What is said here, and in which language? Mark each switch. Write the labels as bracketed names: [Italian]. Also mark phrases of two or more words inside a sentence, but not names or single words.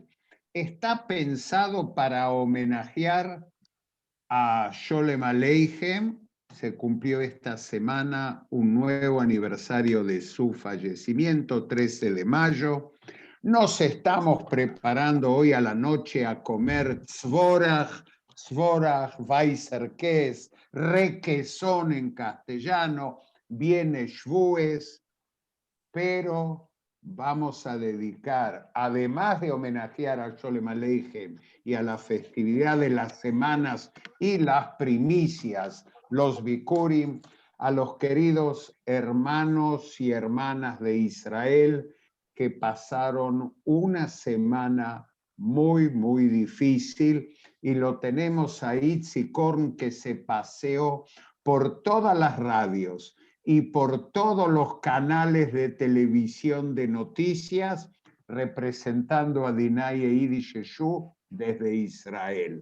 [Spanish] Está pensado para homenajear a Sholem Aleichem. Se cumplió esta semana un nuevo aniversario de su fallecimiento, 13 de mayo. Nos estamos preparando hoy a la noche a comer [Yiddish] צוואָרעך, ווײַסער קעז, [Spanish] requesón en castellano, viene Shvues, pero vamos a dedicar, además de homenajear a Sholem Aleichem y a la festividad de las semanas y las primicias, los Bikurim, a los queridos hermanos y hermanas de Israel que pasaron una semana muy, muy difícil, y lo tenemos a Itzi Korn, que se paseó por todas las radios y por todos los canales de televisión de noticias, representando a Dinaye Yiddish Show desde Israel.